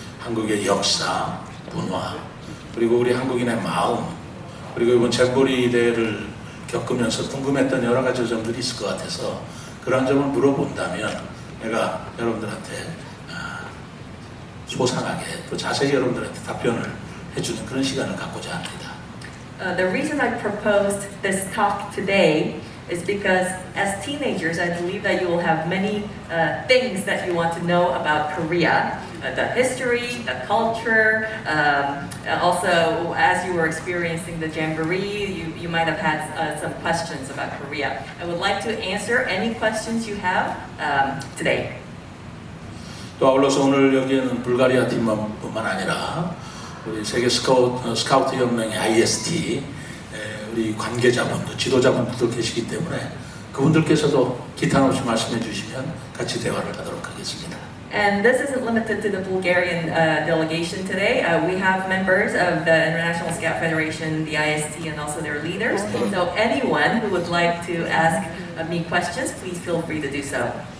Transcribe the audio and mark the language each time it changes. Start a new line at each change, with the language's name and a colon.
Korean: 한국의 역사, 문화, 그리고 우리 한국인의 마음, 그리고 이번 잼버리 대회를 겪으면서 궁금했던 여러 가지 점들이 있을 것 같아서 그런 점을 물어본다면 내가 여러분들한테 소상하게 또 자세히 여러분들한테 답변을 해주는 그런 시간을 갖고자 합니다.
English: The reason I proposed this talk today is because as teenagers, I believe that you will have many things that you want to know about Korea, the history, the culture. Also, as you were experiencing the
Korean: 잼버리에,
English: you might have had some questions about Korea. I would like to answer any questions you have today.
Korean: 또 아울러서 오늘 여기에는 불가리아 팀뿐만 아니라 우리 세계 스카우트 연맹의 IST 우리 관계자분들, 지도자분들도 계시기 때문에 그분들께서도 기탄 없이 말씀해 주시면 같이 대화를 하도록 하겠습니다.
English: And this isn't limited to the Bulgarian delegation today. We have members of the International Scout Federation, the IST, and also their leaders. So anyone who would like to ask me questions, please feel free to do so.